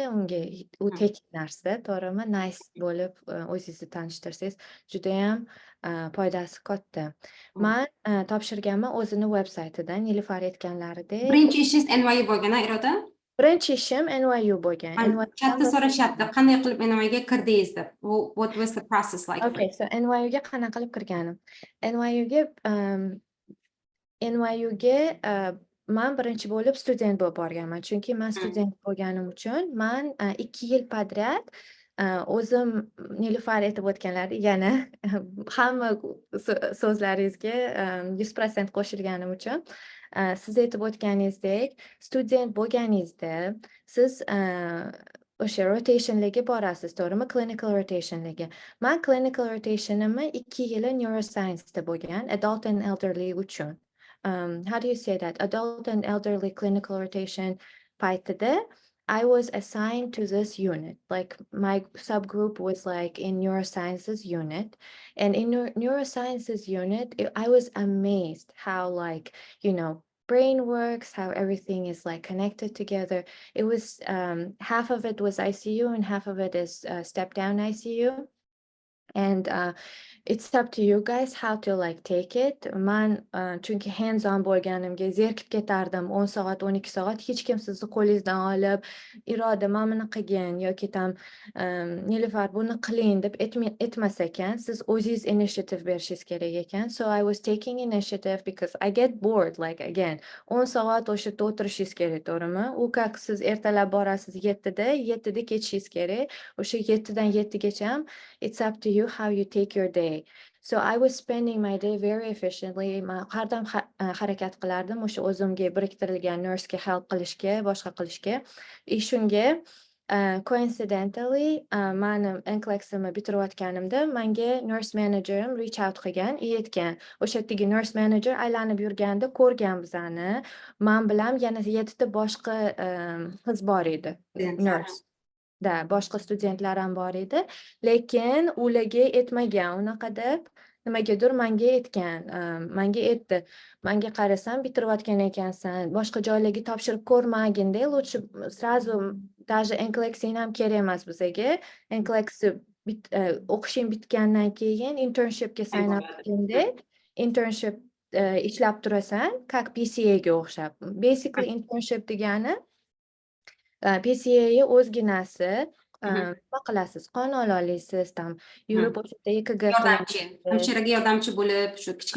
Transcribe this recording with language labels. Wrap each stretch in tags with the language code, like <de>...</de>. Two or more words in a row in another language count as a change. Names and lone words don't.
<uz>Unga u tekin narsa, to'g'rimi? Nice bo'lib, o'zingizni tanishtirsangiz, judayam foydasi katta. Men topshirganman o'zini veb-saytidan, Nilufar aytganlaridek. Birinchi ishingiz NYU bo'lgan, Iroda? Birinchi ishim NYU bo'lgan. Chatda so'rashyapti, qanday qilib NYUga kirdingiz deb.</uz> <en>What was the process like? Okay, so</en> <uz>NYUga qanaqa qilib kirganim? NYUga men birinchi bo'lib student bo'lib borganman. Chunki men student bo'lganim uchun men 2 yil podryad o'zim Nilufar aytib o'tganlaridek yana hamma so'zlaringizga 100% qo'shilganim uchun siz aytib o'tganingizdek, student bo'lganingizda siz o'sha rotationlarga borasiz, to'g'rimi?</uz> <en>Clinical rotationlarga.</en> <uz>Men</uz> <en>clinical rotationimni</en> <uz>2 yili neuroscience'da bo'lgan,</uz> <en>adult and elderly uchun. How do you say that? Adult and elderly clinical rotation paytida I was assigned to this unit. Like my subgroup was like in neurosciences unit. And in neurosciences unit, I was amazed how like, brain works, how everything is like connected together. It was, half of it was ICU and half of it is step down ICU. And it's up to you guys how to like take it.</en> <uz>Man chunki</uz> <en>hands on</en> <uz>bo'lganimga zerikib ketardim 10 soat 12 soat hech kim sizni qo'lingizdan olib Iroda mana buni qilgin yoki tam Nilufar buni qiling deb aytmas ekan, siz o'zingiz initiative berishingiz kerak ekan.</uz> <en>So I was taking initiative because I get bored, like again</en> <uz>10 soat o'sha yerda o'tirishingiz kerak, to'g'rimi? U как siz ertalab borasiz 7da ketishingiz kerak. O'sha 7dan 7gacha</uz> <en>it's up to you how you take your day. So I was spending my day very efficiently.</en> <uz>Men har doim harakat qilardim o'sha o'zimga biriktirilgan nursega help qilishga, boshqa qilishga. Shunga coincidentally meni NCLEX'imni bitirayotganimda menga</uz> <en>nurse managerim reach out</en> <uz>qilgan, aytgan. O'sha yerdagi</uz> <en>nurse manager</en> <uz>aylanib yurganda ko'rgan bizani. Men bilan yana 7 ta boshqa qiz bor edi. Nurse. Da, boshqa studentlar ham bor edi, lekin ularga aytmagan unaqa deb, nimagadir menga aytgan, menga aytdi. Menga qarasam bitirayotgan ekansan, boshqa joylarga topshirib ko'rmagin-da,</uz> <ru>лучше сразу даже</ru> <uz>NCLEX ham kerak emas bizga. NCLEX o'qishing bitgandan keyin internshipga sign up qilganda, internship ishlab turasan, как PCAga o'xshab. Basically internship degani PCA o'zginasi nima qilasiz? Qon ola olasiz, tam yurib o'sha EKG Yordamchi, hamshiraga yordamchi bo'lib, shu kichkina</uz>